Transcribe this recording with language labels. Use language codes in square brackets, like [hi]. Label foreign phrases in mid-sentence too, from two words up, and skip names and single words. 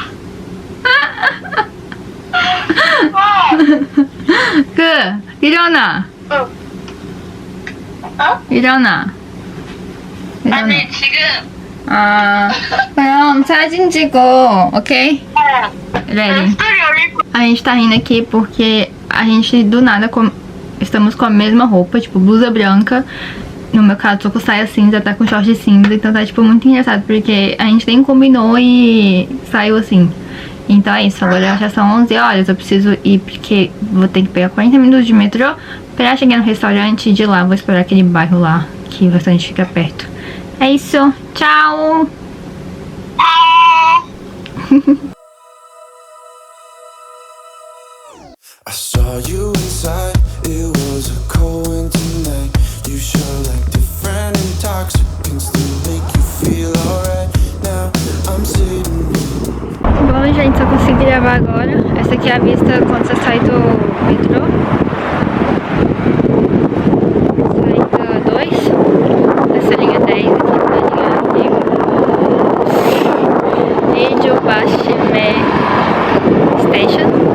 [ko] 일어나. 일어나. 아니 지금. 그럼 사진 찍어, ok? Ready? 스토리 올릴 거. [pt] A gente tá rindo aqui porque a gente do nada estamos com a mesma roupa, tipo blusa branca. No meu caso, tô com saia cinza, tá com short cinza. Então tá tipo muito engraçado porque a gente nem combinou e saiu assim. Então é isso, agora já são 11 horas. Eu preciso ir porque vou ter que pegar 40 minutos de metrô pra chegar no restaurante e de lá vou esperar aquele bairro lá que o restaurante fica perto. É isso, tchau! [en] I saw you inside, it was a cold winter night. You show like different intoxicants to make you feel alright. Now I'm sitting here. [pt] Bom, gente, só consegui gravar agora. Essa aqui é a vista quando você sai do metrô. Saída 2. Essa linha 10 aqui, na linha Iljubashime Station.